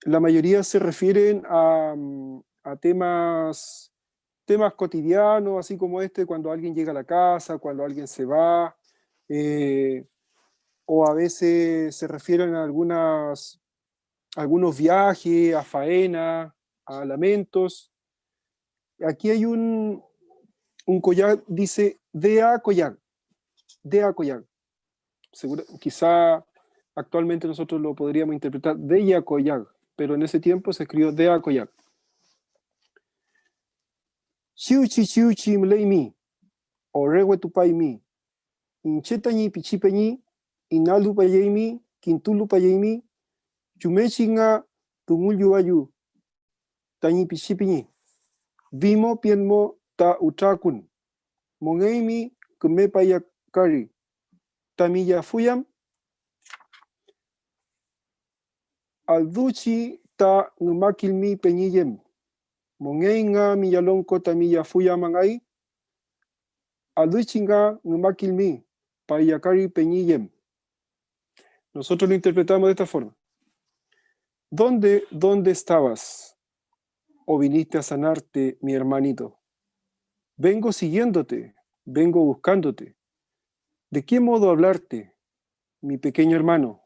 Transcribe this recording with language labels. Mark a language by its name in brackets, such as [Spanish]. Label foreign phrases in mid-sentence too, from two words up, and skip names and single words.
[Spanish] la mayoría se refieren a temas cotidianos, así como este, cuando alguien llega a la casa, cuando alguien se va, o a veces se refieren a algunos viajes, a faena, a lamentos. Aquí hay un collar, dice Dea Collar, Dea Collar. Quizá actualmente nosotros lo podríamos interpretar Dea Collar, pero en ese tiempo se escribió Dea Collar. [Mapuche] Chiuchi chiuchi mleimi, orewe tupaimi, inchetañi pichipeñi, inalu payeimi, quintulu payeimi, chumechinga tumulyu ayu, tañi pichipiñi, vimo pienmo ta utrakun, mongeimi kume payakari, tamilla fuyam, alduchi ta ngumakilmi peñiyem, mongeinga miyalonko tamilla fuyamangai, alduchinga ngumakilmi payakari peñiyem. [Spanish] Nosotros lo interpretamos de esta forma. ¿Dónde estabas? ¿O viniste a sanarte, mi hermanito? Vengo siguiéndote, vengo buscándote. ¿De qué modo hablarte, mi pequeño hermano?